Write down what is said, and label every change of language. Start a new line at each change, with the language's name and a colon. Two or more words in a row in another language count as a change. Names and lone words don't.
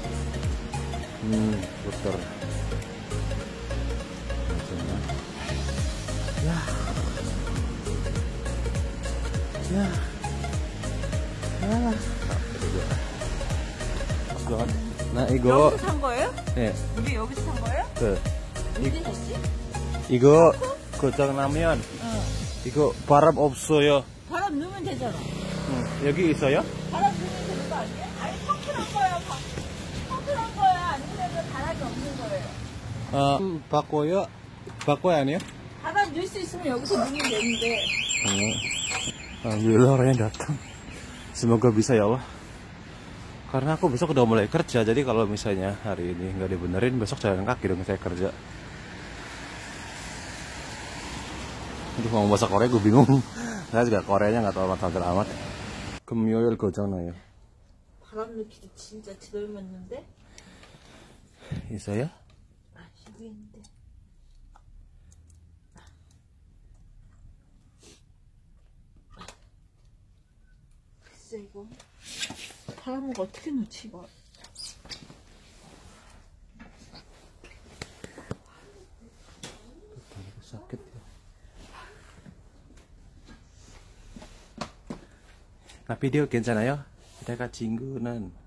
Indonesian: Skuter. Ya. Nah,
Korean: 이거. 여기서 산 거예요? 네. 우리 여기서 산 거예요? 언제 샀지? 이거 고장나면 이거 바람 없어요. 바람 넣으면 되잖아. 여기 있어요? 바람 넣으면 되는 거 아니야? 아니, 펑크한 거야. 펑크한 거야. 아니면 바람이 없는 거예요. 바꿔야 아니에요? 바람 넣을 수 있으면 여기서 넣으면 되는데.
Indonesian: Alhamdulillah orangnya datang. Semoga bisa ya Allah. Karena aku besok udah mulai kerja, jadi kalau misalnya hari ini nggak dibenerin, besok jalan kaki dong saya kerja. Aduh, ngomong bahasa Korea gue bingung. Saya juga Koreanya nggak tahu amat.
Korean: 금요일 거잖아요. 바람 넣기도 진짜 드물었는데? 있어요? 아, 여기 있는데. 글쎄, 이거. 바람을 어떻게 넣지, 이거?
Indonesian: sakit ya.
Korean: Nah, video 괜찮아요? 내가 친구는